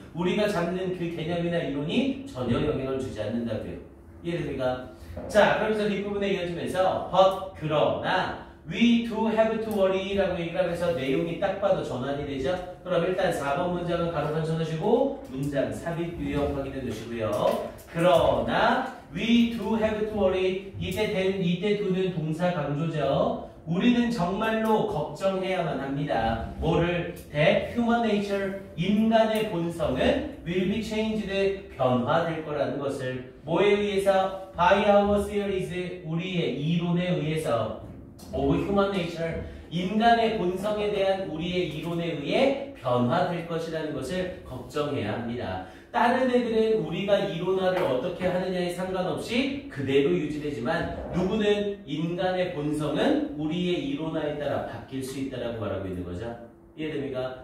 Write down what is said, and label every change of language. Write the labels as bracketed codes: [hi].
[ko] 우리가 잡는 그 개념이나 이론이 전혀 영향을 주지 않는다고요. 이해됩니까? 자, 그러면서 뒷부분에 이어지면서 [en] but 그러나 we do have to worry [ko] 라고 얘기를 하면서 내용이 딱 봐도 전환이 되죠. 그럼 일단 4번 문장은 가로판 쳐놓으시고 문장 삽입 유형 확인해 두시고요. 그러나 [en] we do have to worry, [ko] 이때 do는 동사 강조죠. 우리는 정말로 걱정해야만 합니다. 뭐를? [en] that human nature, [ko] 인간의 본성은 [en] will be changed, [ko] 변화될 거라는 것을. 뭐에 의해서? [en] by our theories, [ko] 우리의 이론에 의해서. [en] of human nature, [ko] 인간의 본성에 대한 우리의 이론에 의해 변화될 것이라는 것을 걱정해야 합니다. 다른 애들은 우리가 이론화를 어떻게 하느냐에 상관없이 그대로 유지되지만 누구는 인간의 본성은 우리의 이론화에 따라 바뀔 수 있다고 말하고 있는 거죠. 이해됩니까?